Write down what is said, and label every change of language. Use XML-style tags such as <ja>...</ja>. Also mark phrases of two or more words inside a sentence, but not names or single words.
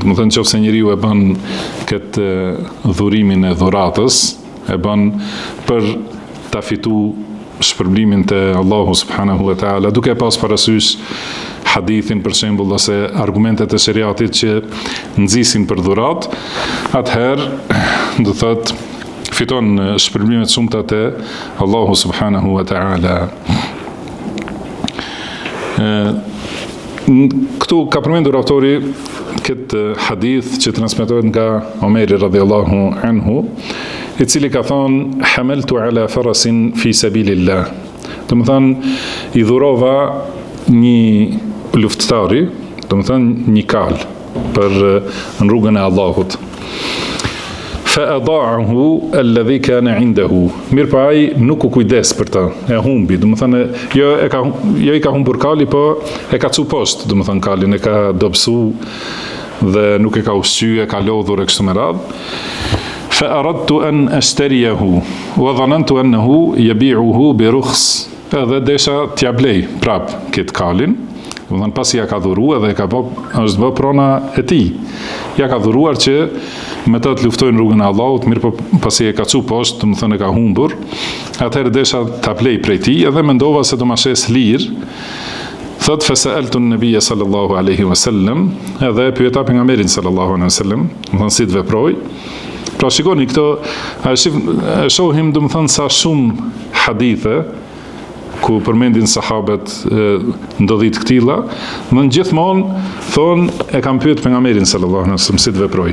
<sq>Domethënë nëse njeriu e bën këtë dhurimin e dhuratës, e bën për ta fituar shpërblimin te Allahu</sq> <ar>سبحانه وتعالى,</ar> <sq>duke pas parasysh hadithin për shembull ose argumentet e sheriatit që nxisin për dhurat, atëherë do thotë fiton shpërblime të shumta te Allahu</sq> <ar>سبحانه وتعالى.</ar> <sq>Këtu ka përmendur autori këtë hadith që transmetohet nga Omeri</sq> <ar>رضي الله عنه,</ar> <sq>i cili ka thonë</sq> <ar>حملت على فرس في سبيل الله.</ar> <sq>Domethënë i dhurova një luftëtari, domethënë një kal për në rrugën e Allahut.</sq> <ar>فأضاعه الذي كان عنده.</ar> <sq>Mirë, ai nuk u kujdes për ta, e humbi, domethënë jo i ka humbur kali, po e ka çu poshtë, domethënë kalin e ka dobësu dhe nuk e ka ushqyer, e ka lodhur e kështu me radhë.</sq> <ar>فأردت أن أشتريه وظننت أنه يبيعه برخص.</ar> <sq>Edhe desha t'ja blej prap këtë kalin, domethënë pasi ja ka dhuruar dhe është bë prona e tij. Ja ka dhuruar që me të luftojnë rrugën e Allahut, mirë po pasi e ka çu poshtë, domethënë e ka humbur, atëherë desha ta blej prej tij edhe mendova se do ma shes lirë.</sq> <ar>Thot فسألت النبي صلى الله عليه وسلم,</ar> <sq>edhe pyeta pejgamberin</sq> <ar>صلى الله عليه وسلم,</ar> <sq>domethënë si të veproj. Pra shikoni këto, shohim domethënë sa shumë hadithe ku përmendin sahabët ndodhit këtilla, në gjithmonë thonë e kam pyet pejgamberin</sq> <ar>صلى الله عليه وسلم</ar> <sq>si të veproj.</sq>